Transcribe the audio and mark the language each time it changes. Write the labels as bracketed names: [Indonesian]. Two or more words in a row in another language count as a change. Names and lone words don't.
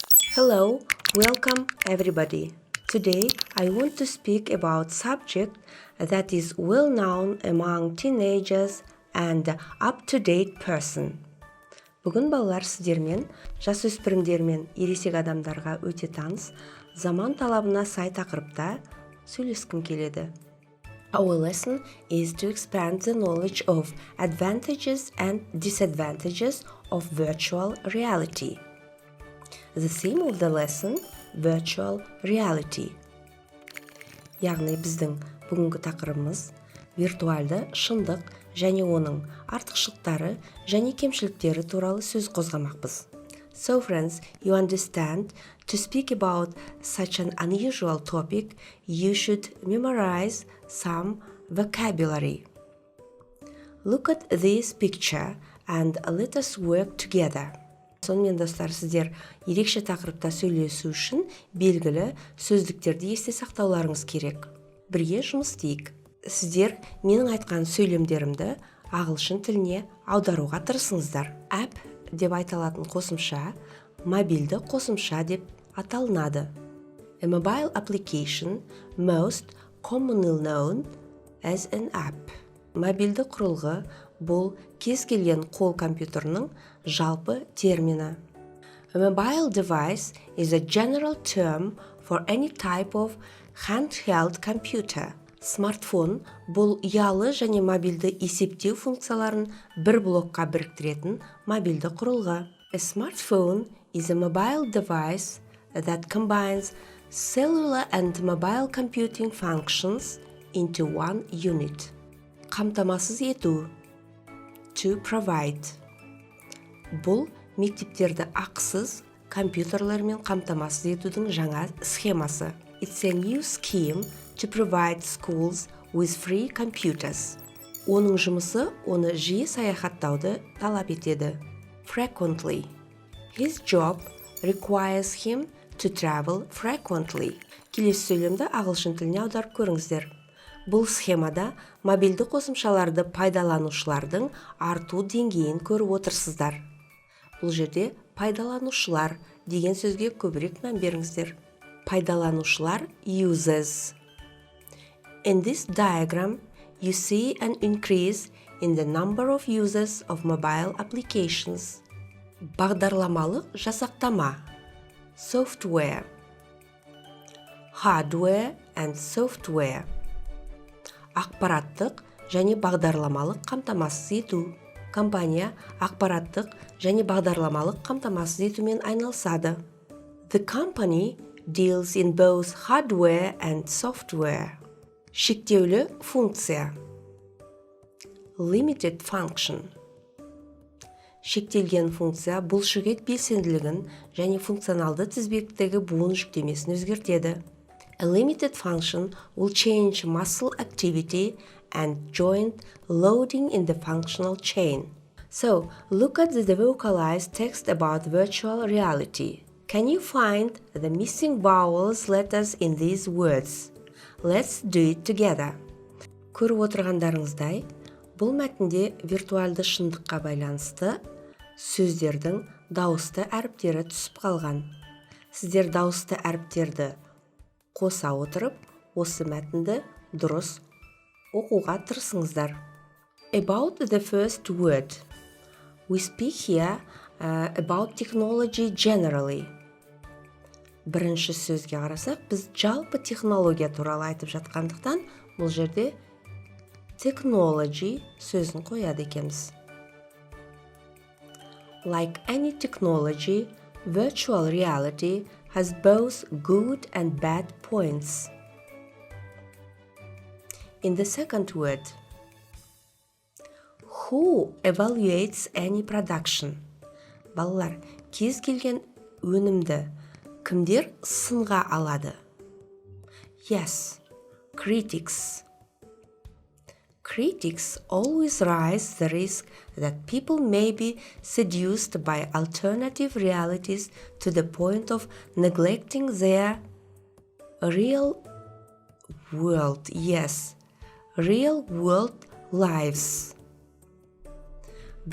[English] Hello, welcome everybody. Today I want to speak about subject that is well known among teenagers and up-to-date person. [Kazakh] Бүгін балалар сіздермен, жасөспірімдер мен ересек адамдарға өте таныс, заман талабына сай тақырыпта сөйлескім келеді. [English] Our lesson is to expand the knowledge of advantages and disadvantages of virtual reality. The theme of the lesson, virtual reality. [Kazakh] Яғни біздің бүгінгі тақырыбымыз виртуалды шындық және оның артықшылықтары және кемшіліктері туралы сөз қозғамақпыз. [English] So friends, you understand, to speak about such an unusual topic, you should memorize some vocabulary. Look at this picture and let us work together. [Kazakh] Сонымен достар, сіздер ерекше тақырыпта сөйлесу үшін белгілі сөздіктерді есте сақтауларыңыз керек. Бірге жұмыс істейік. Сіздер менің айтқан сөйлемдерімді ағылшын тіліне аударуға тырысыңыздар. App деп айтылатын қосымша, мобильді қосымша деп аталынады. [English] A mobile application most commonly known as an app. [Kazakh] Мобильді құрылғы бұл кез келген қол компьютерінің жалпы термині. [English] A mobile device is a general term for any type of handheld computer. [Kazakh] Смартфон бұл ұялы және мобильді есептеу функцияларын бір блокқа біріктіретін мобильді құрылғы. [English] A smartphone is a mobile device that combines cellular and mobile computing functions into one unit. [Kazakh] Қамтамасыз ету. [English] To provide. [Kazakh] Бұл мектептерді ақысыз компьютерлермен қамтамасыз етудің жаңа схемасы. [English] It's a new scheme to provide schools with free computers. [Kazakh] Оның жұмысы оны жиі саяхаттауды талап етеді. [English] Frequently. His job requires him to travel frequently. [Kazakh] Келесі сөйлемді ағылшын тіліне аударып көріңіздер. Бұл схемада мобильді қосымшаларды пайдаланушылардың арту деңгейін көріп отырсыздар. Бұл жерде пайдаланушылар деген сөзге көбірек мән беріңіздер. Пайдаланушылар users. [English] In this diagram, you see an increase in the number of users of mobile applications. [Kazakh] Бағдарламалық жасақтама. [English] Software. Hardware and software. [Kazakh] Ақпараттық және бағдарламалық қамтамасыз ету. Компания ақпараттық және бағдарламалық қамтамасыз етумен айналысады. [English] The company deals in both hardware and software. [Kazakh] Шектеулі функция. [English] Limited function. [Kazakh] Шектелген функция бұлшықет белсенділігін және функционалды тізбектегі буын жүктемесін өзгертеді. [English] A limited function will change muscle activity and joint loading in the functional chain. So, look at the vocalized text about virtual reality. Can you find the missing vowels letters in these words? Let's do it together. [Kazakh] Көріп отырғандарыңыздай, бұл мәтінде виртуалды шындыққа байланысты сөздердің дауысты әріптері түсіп қалған. Сіздер дауысты әріптерді қоса отырып, осы мәтінді дұрыс оқуға тырысыңыздар. [English] About the first word. We speak here about technology generally. [Kazakh] Бірінші сөзге қарасақ, біз жалпы технология туралы айтып жатқандықтан, бұл жерде technology сөзін қояды екенбіз. [English] Like any technology, virtual reality has both good and bad points. In the second word, who evaluates any production? [Kazakh] Балалар, кез келген өнімді кімдер сынға алады? [English] Yes, critics. Critics always raise the risk that people may be seduced by alternative realities to the point of neglecting their real world lives.